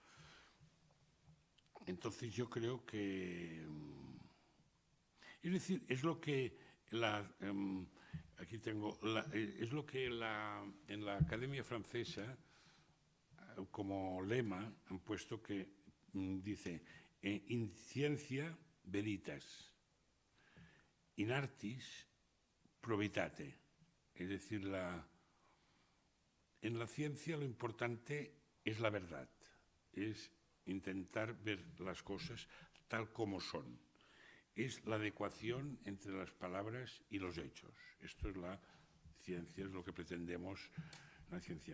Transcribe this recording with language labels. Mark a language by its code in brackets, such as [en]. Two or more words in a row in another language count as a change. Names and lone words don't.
[es] Entonces yo creo que, es decir, es lo que aquí tengo, es lo que en la Academia Francesa como lema han puesto que dice [la] in scientia veritas, in artis probitate, [es] es decir, en la ciencia lo importante es la verdad, es intentar ver las cosas tal como son, es la adecuación entre las palabras y los hechos. Esto es la ciencia, es lo que pretendemos en la ciencia.